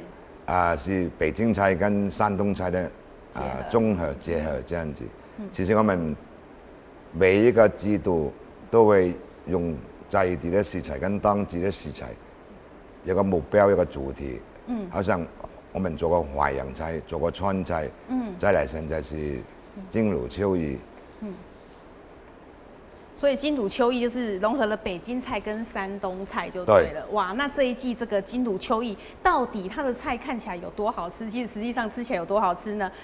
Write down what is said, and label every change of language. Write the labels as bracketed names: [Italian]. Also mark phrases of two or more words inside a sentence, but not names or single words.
[Chinese] 是北京菜跟山東菜的綜合結合這樣子。其實我們每一個季度都會用在地的食材跟當地的食材，有個目標，有個主題。好像我們做過淮揚菜，做過川菜，再來現在是金魯秋意。所以金魯秋意就是融合了北京菜跟山東菜就對了。哇，那這一季這個金魯秋意到底它的菜看起來有多好吃？其實實際上吃起來有多好吃呢？